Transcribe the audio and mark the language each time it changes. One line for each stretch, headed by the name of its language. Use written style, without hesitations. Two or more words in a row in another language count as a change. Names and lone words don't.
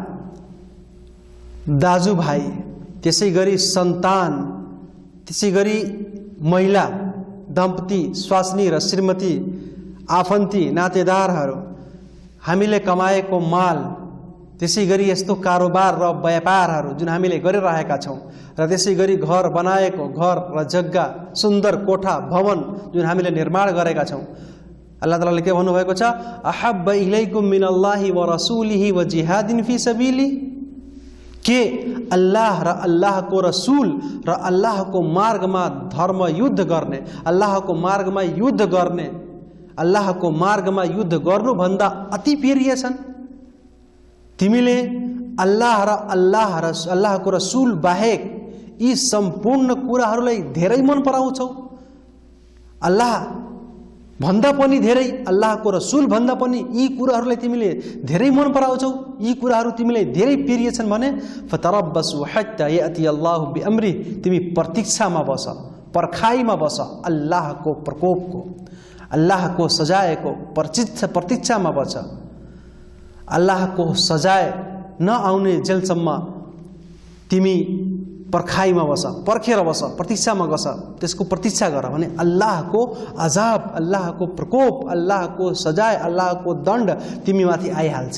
Nepali: दाजुभाइ, त्यसै गरी सन्तान, त्यसै गरी महिला, दम्पति, स्वास्नी र श्रीमती, आफन्ती, नातेदारहरू, हामीले कमाएको माल, त्यसै गरी यस्तो कारोबार र व्यापारहरू जुन हामीले गरिरहेका छौँ र त्यसै गरी घर बनाएको घर र जग्गा, सुन्दर कोठा, भवन जुन हामीले निर्माण गरेका छौँ। अल्लाह तालाले के भन्नुभएको छ,
Arabic: أحب إليكم من الله ورسوله وجهاد في سبيله,
Nepali: के अल्लाह र अल्लाहको रसूल र अल्लाहको मार्गमा धर्म युद्ध गर्ने, अल्लाहको मार्गमा युद्ध गर्ने, अल्लाहको मार्गमा युद्ध गर्नुभन्दा अति प्रिय छन्? तिमीले अल्लाह र अल्लाहको रसूल बाहेक यी सम्पूर्ण कुराहरूलाई धेरै मन पराउँछौ? अल्लाह भन्दा पनि धेरै, अल्लाहको रसुल भन्दा पनि यी कुराहरूलाई तिमीले धेरै मन पराउँछौ, यी कुराहरू तिमीले धेरै प्रिय छन् भने
Arabic: فتربصوا حتى يأتي الله بأمره,
Nepali: तिमी प्रतीक्षामा बस, पर्खाइमा बस अल्लाहको प्रकोपको, अल्लाहको सजायको प्रतीक्षामा बस। अल्लाहको सजाय नआउने जेलसम्म तिमी पर्खाइमा बस, पर्खेर बस, प्रतीक्षामा बस, त्यसको प्रतीक्षा गर भने अल्लाहको अजाब, अल्लाहको प्रकोप, अल्लाहको सजाय, अल्लाहको दण्ड तिमीमाथि आइहाल्छ।